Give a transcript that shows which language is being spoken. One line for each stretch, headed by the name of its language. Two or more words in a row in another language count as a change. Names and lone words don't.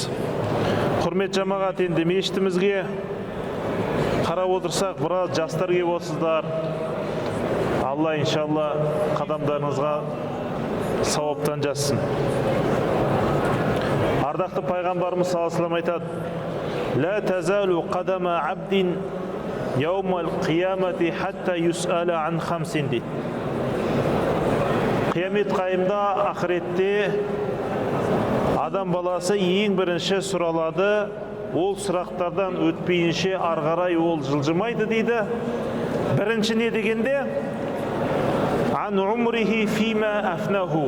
Kazakh: Құрметті жамағат, енді мешітімізге қарап отырсақ, біраз жастар кеп отырсыздар. Алла иншалла қадамдарыңызға сауаптан жазсын. Ардақты пайғамбарымыз
Arabic: صلى الله عليه
Kazakh: айтады:
Arabic: «لا تزول قدما عبد يوم القيامة حتى يسأل عن خمس»
Kazakh: дейді. Қиямет қайымда, ақыретте адам баласы ең бірінші сұралады, ол сұрақтардан өтпейінше арғарай ол жылжымайды дейді. Бірінші не дегенде?
Arabic: عن عمره فيما أفناه.